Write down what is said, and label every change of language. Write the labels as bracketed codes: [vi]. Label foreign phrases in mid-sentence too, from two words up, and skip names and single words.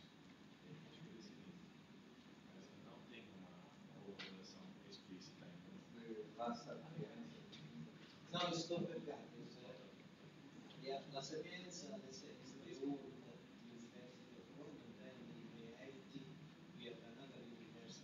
[pt] De repente foi decidido. Mas não tem uma colaboração explícita ainda. [it] La Sapienza. No, sto per caso. [en] La Sapienza is the old university of Rome, and then they created, we have another university